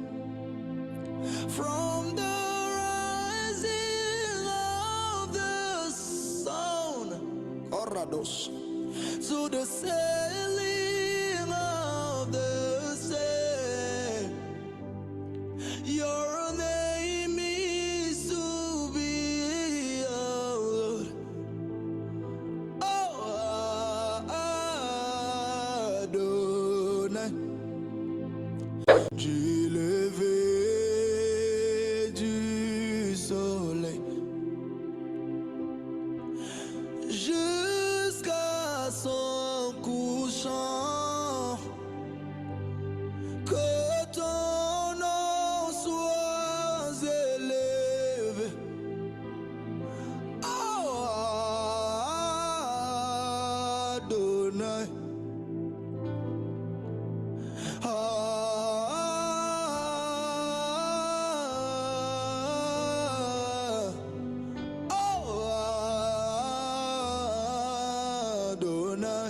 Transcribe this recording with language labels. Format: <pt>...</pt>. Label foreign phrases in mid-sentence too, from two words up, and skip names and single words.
<en>From the rising of the sun, Orados, to the sailing of the sea, your name is to be, oh Lord. Oh Adonai.</en> <fr>Du lever du soleil jusqu'à son couchant, que ton nom soit élevé. Oh Adonai. Adonai.</fr>